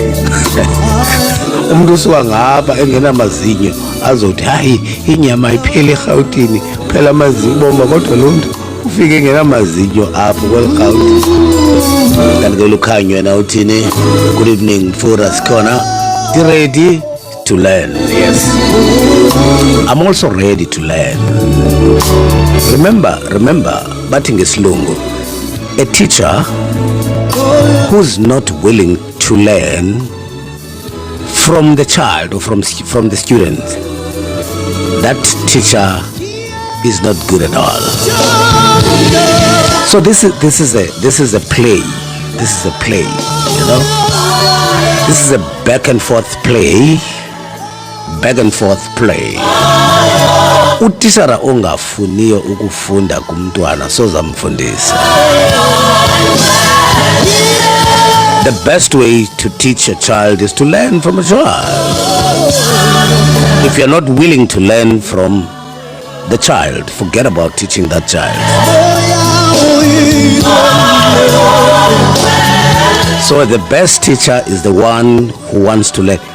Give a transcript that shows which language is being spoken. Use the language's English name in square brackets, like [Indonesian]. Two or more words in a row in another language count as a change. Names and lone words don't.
[Zulu] Umuntu usuka ngapha engenamazinyo azothi hayi inyama ipheli eGautini kuphela amazinyo bomba kodwa lo muntu ufike ngenamazinyo apho kweliGauti. [Xhosa] Kanti ke lukhanyo wena uthini? [English] Good evening [Xhosa] Mfura sikhona. [English] You ready to learn? Yes. I'm also ready to learn. Remember, [Xhosa] bathi ngesilungu, [English] a teacher who's not willing to learn from the child or from the student, that teacher is not good at all. So this is a play. This is a play, you know. This is a back and forth play. [Xhosa] Utishara ongafuniyo ukufunda kumntwana sozamfundisa. [English] The best way to teach a child is to learn from a child. If you're not willing to learn from the child, forget about teaching that child. So the best teacher is the one who wants to learn.